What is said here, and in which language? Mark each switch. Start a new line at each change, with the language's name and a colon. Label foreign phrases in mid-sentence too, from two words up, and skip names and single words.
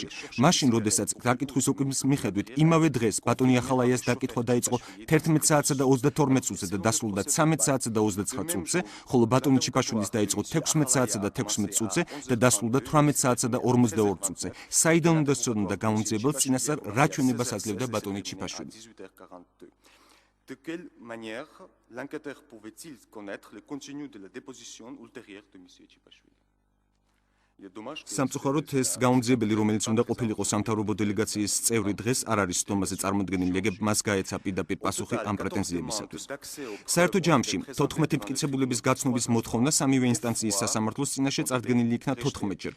Georgian: მაშინ, როდესაც დაკითხვის უკნის მიხედვით იმავე დღეს ბატონი ახალაიას დაკითხვა დაიწყო 11 საათსა და 32 წუთზე და დასრულდა 13 საათსა და 29 წუთზე, ხოლო ბატონი ჩიფაშვილის დაიწყო 16 საათსა და 16 წუთზე და დასრულდა 18 საათსა და 42 წუთზე. საიდან უნდა სწორნდა გამომძიებელს წინასწარ რა ჩვენებას აძლევდა ბატონი ჩიფაშვილი?
French: De quelle manière l'enquêteur pouvait-il connaître le contenu de la déposition ultérieure de M. Chipashvili?
Georgian: სამწუხაროდ ეს გამომძიებელი, რომელიც უნდა ყოფილიყო სამთავრობო დელეგაციის წევრი, დღეს არ არის სტომაზე წარმოდგენილი, ეგ მას გაეცა პირდაპირ პასუხი ამ პრეტენზიებისათვის. საერთო ჯამში 14 მტკიცებულების გაცნობის მოთხოვნა სამივე ინსტანციის სასამართლოს წინაშე წარდგენილი იქნა 14 ჯერ.